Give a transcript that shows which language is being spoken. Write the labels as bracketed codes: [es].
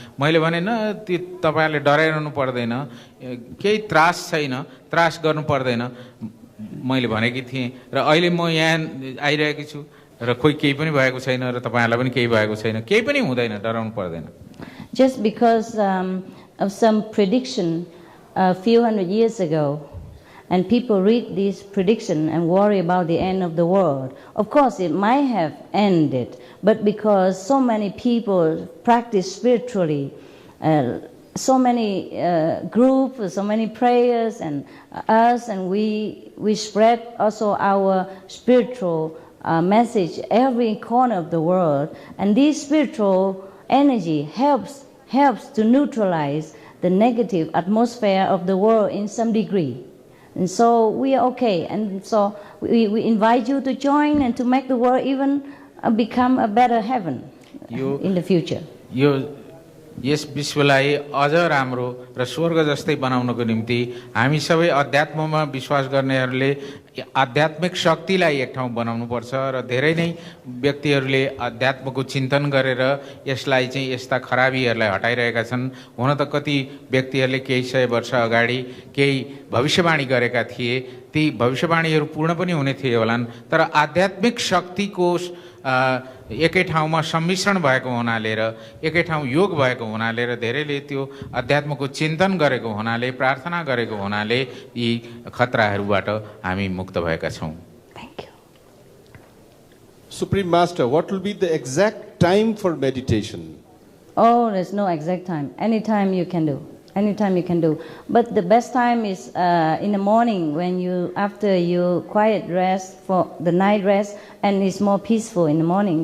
[ne] मैले भने न तपाईहरुले डराइरहनु पर्दैन, केही त्रास छैन, त्रास गर्नु पर्दैन मैले भनेकी थिएँ। र अहिले म यहाँ आइरहेकी छु र कोही केही पनि भएको छैन र तपाईहरुलाई पनि केही भएको छैन, केही पनि हुँदैन, डराउनु पर्दैन। [en] Just because of some prediction a few hundred years ago, and people read this prediction and worry about the end of the world. Of course, it might have ended, but because so many people practice spiritually, so many groups, so many prayers, and us, and we spread also our spiritual message every corner of the world, and this spiritual energy helps to neutralize the negative atmosphere of the world in some degree. And so we are okay. And so we invite you to join and to make the world even become a better heaven in the future. [ne] यस विश्वलाई अझ राम्रो र स्वर्ग जस्तै बनाउनको निम्ति हामी सबै अध्यात्ममा विश्वास गर्नेहरूले आध्यात्मिक शक्तिलाई एक ठाउँ बनाउनु पर्छ र धेरै नै व्यक्तिहरूले अध्यात्मको चिन्तन गरेर यसलाई चाहिँ यस्ता खराबीहरूलाई हटाइरहेका छन्। हुन त कति व्यक्तिहरूले केही सय वर्ष अगाडि केही भविष्यवाणी गरेका थिए, ती भविष्यवाणीहरू पूर्ण पनि हुने थिए होलान्, तर आध्यात्मिक शक्तिको एकै ठाउँमा सम्मिश्रण भएको हुनाले र एकै ठाउँ योग भएको हुनाले र धेरैले त्यो अध्यात्मको चिन्तन गरेको हुनाले, प्रार्थना गरेको हुनाले यी खतराहरूबाट हामी मुक्त भएका छौं। [en] Thank you. Supreme Master, what will be the exact time for meditation? Oh, there's no exact time. Anytime you can do. Anytime you can do. But the best time is in the morning when after you quiet rest for the night rest, and it's more peaceful in the morning.